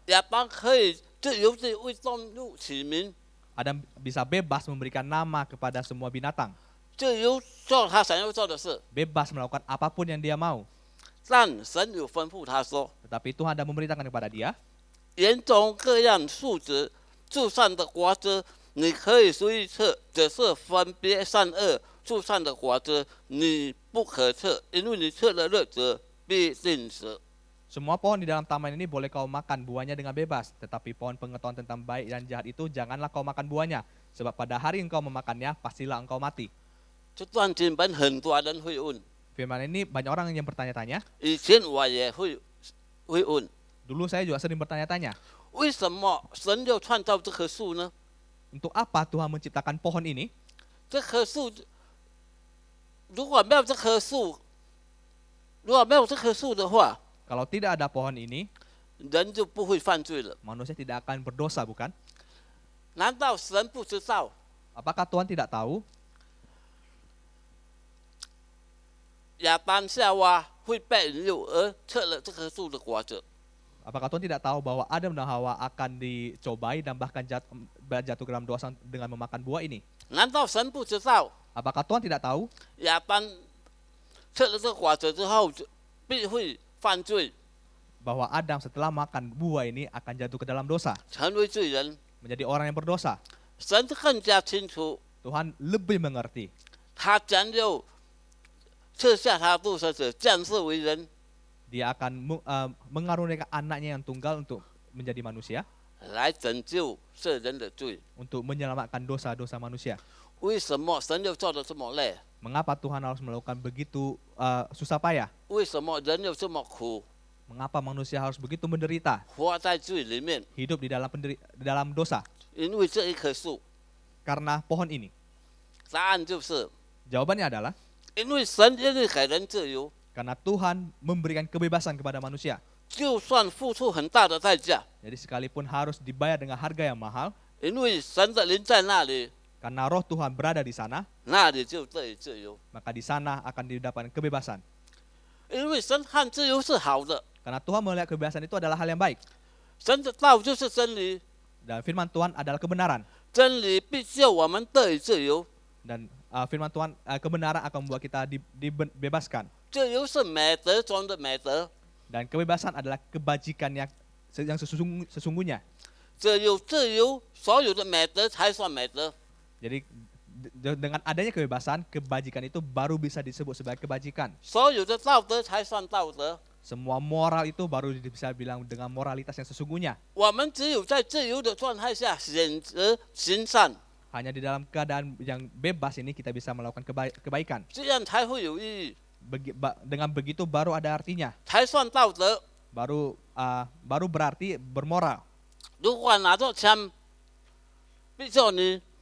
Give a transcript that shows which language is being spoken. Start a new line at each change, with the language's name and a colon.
Chinese: 亚当可以自由地为动物起名，
Indonesian: Adam bisa bebas memberikan nama kepada semua binatang,
Chinese: 自由做他想要做的事。
Indonesian: bebas melakukan apapun yang dia mau.
Chinese: 但神有吩咐他说，
Indonesian: Tetapi Tuhan ada memerintahkan kepada dia,
Chinese: 园中各样树子，树上的果子，你可以随意吃，只是分别善恶树上的果子，你不可吃，因为你吃了日子必定死。
Indonesian: semua pohon di dalam taman ini boleh kau makan buahnya dengan bebas. Tetapi pohon pengetahuan tentang baik dan jahat itu janganlah kau makan buahnya. Sebab pada hari engkau memakannya, pastilah engkau mati.
Chinese: 这段经文很多人会问，
Indonesian: Firman ini banyak orang yang bertanya-tanya.
Chinese: 以前我也会问，
Indonesian: Dulu saya juga sering bertanya-tanya,
Chinese: 为什么神要创造这棵树呢？
Indonesian: untuk apa Tuhan menciptakan pohon ini?
Chinese: 这棵树如果没有这棵树，如果没有这棵树的话，
Indonesian: Kalau tidak ada pohon ini,
Chinese: 人就不会犯罪了。
Indonesian: manusia tidak akan berdosa, bukan?
Chinese: 难道神不知道？
Indonesian: Apakah Tuhan tidak tahu
Chinese: 亚当夏娃会被引诱而吃了这棵树的果子？
Indonesian: Apakah Tuhan tidak tahu bahwa Adam dan Hawa akan dicobai dan bahkan jatuh ke dalam dosa dengan memakan buah ini?
Chinese: 难道神不知道
Indonesian: Apakah Tuhan tidak tahu
Chinese: 亚当吃了这个果子之后就必会犯罪，
Indonesian: bahwa Adam setelah makan buah ini akan jatuh ke dalam dosa,
Chinese: 成为罪人？
Indonesian: menjadi orang yang berdosa?
Chinese: 神更加清楚，
Indonesian: Tuhan lebih mengerti.
Chinese: 他将要赐下他独生子降世为人，
Indonesian: Dia akan mengaruniakan anaknya yang tunggal untuk menjadi manusia,
Chinese: 来拯救世人的罪。
Indonesian: untuk menyelamatkan dosa-dosa manusia.
Chinese: 为什么神要做得这么累？
Indonesian: Mengapa Tuhan harus melakukan begitu susah payah?
Chinese: 为什么人要这么苦，
Indonesian: Mengapa manusia harus begitu menderita,
Chinese: 活在罪里面？
Indonesian: hidup di dalam dosa?
Chinese: 因为这一棵树，
Indonesian: Karena pohon ini.
Chinese: 答案就是
Indonesian: Jawabannya adalah
Chinese: 因为神愿意给人自由，
Indonesian: karena Tuhan memberikan kebebasan kepada manusia.
Chinese: 就算付出很大的代价，
Indonesian: Jadi sekalipun harus dibayar dengan harga yang mahal,
Chinese: 因为神的灵在那里，
Indonesian: karena roh Tuhan berada di sana,
Chinese: 那里就得以自由。
Indonesian: maka di sana akan didapatkan kebebasan.
Chinese: 因为神看自由是好的，
Indonesian: Karena Tuhan melihat kebebasan itu adalah hal yang baik.
Chinese: 神的道就是真理，
Indonesian: Dan firman Tuhan adalah kebenaran.
Chinese: 真理必救我们得以自由。
Indonesian: Dan firman Tuhan, kebenaran akan membuat kita dibebaskan.
Chinese: 自由是美德中的美德，
Indonesian: Dan kebebasan adalah kebajikan yang sesungguhnya.
Chinese: 只有自由，所有的美德才算美德。
Indonesian: Jadi dengan adanya kebebasan, kebajikan itu baru bisa disebut sebagai kebajikan.
Chinese: 所有的道德才算道德。
Indonesian: Semua moral itu baru bisa bilang dengan moralitas yang sesungguhnya.
Chinese: 我们只有在自由的状态下选择行善，
Indonesian: Hanya di dalam keadaan yang bebas ini kita bisa melakukan kebaikan.
Chinese: 这样才会有意义，
Indonesian: Dengan begitu baru ada artinya.
Chinese: 才算道德。
Indonesian: Baru berarti bermoral.
Chinese: 如果拿着枪逼着你，